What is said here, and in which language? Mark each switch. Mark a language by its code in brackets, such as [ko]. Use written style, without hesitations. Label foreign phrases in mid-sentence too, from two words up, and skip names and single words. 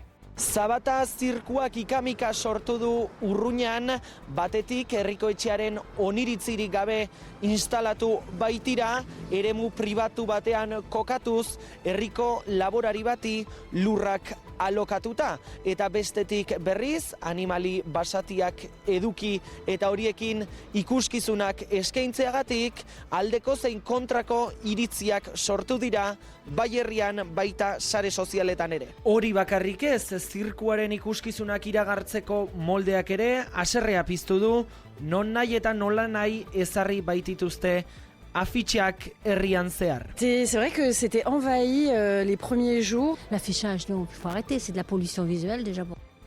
[eu] Zabata zirkuak ikamika sortu du Urruñan, batetik herriko etxearen oniritzirik gabe instalatu baitira, eremu pribatu batean kokatuz, herriko laborari bati lurrak alokatuta, eta bestetik berriz animali basatiak eduki eta horiekin ikuskizunak eskaintzeagatik aldeko zein kontrako iritziak sortu dira, bai herrian baita sare sozialetan ere. Hori bakarrik ez, zirkuaren ikuskizunak iragartzeko moldeak ere haserrea piztu du, non nahi eta nola nahi ezarri baitituzte afitxak herrian zehar. [fr] C'est vrai que c'était envahi les premiers jours. L'affichage, donc, il faut arrêter, c'est de la pollution visuelle déjà.